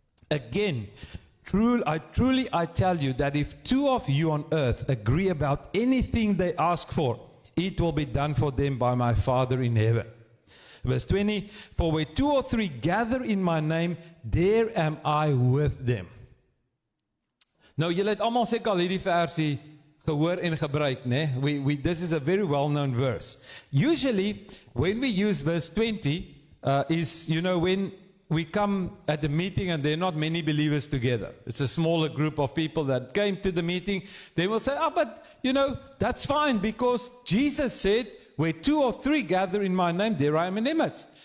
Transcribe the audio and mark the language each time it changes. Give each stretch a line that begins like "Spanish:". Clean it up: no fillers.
English: Again, I truly tell you that if two of you on earth agree about anything they ask for, it will be done for them by my Father in heaven. Verse 20, for where two or three gather in my name, there am I with them.
Afrikaans: Nou, julle het almal seker al hierdie versie gehoor en gebruik, né?
English: This is a very well-known verse. Usually, when we use verse 20, is, when we come at a meeting and there are not many believers together. It's a smaller group of people that came to the meeting. They will say, but, that's fine because Jesus said, where two or three gather in my name, there I am in their midst.